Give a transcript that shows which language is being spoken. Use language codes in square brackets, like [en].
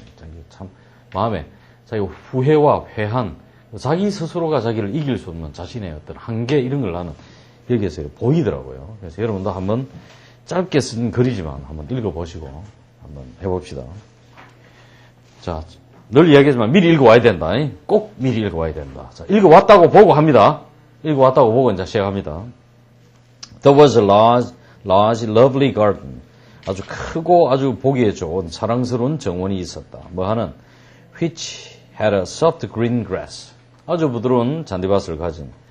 [ko] 자기 참 마음에 자기 후회와 회한, 자기 스스로가 자기를 이길 수 없는 자신의 어떤 한계 이런 걸 나는 여기에서 보이더라고요. 그래서 여러분도 한번 짧게 쓴 글이지만 한번 읽어보시고 한번 해봅시다. 자, 늘 이야기하지만 미리 읽어와야 된다. 꼭 미리 읽어와야 된다. 자, 읽어왔다고 보고 합니다. 읽어왔다고 보고 이제 시작합니다. [en] There was a large, lovely garden. [ko] 아주 크고 아주 보기에 좋은 사랑스러운 정원이 있었다. 뭐 하는 [en] which had a soft green grass. [ko] 아주 부드러운 잔디밭을 가진.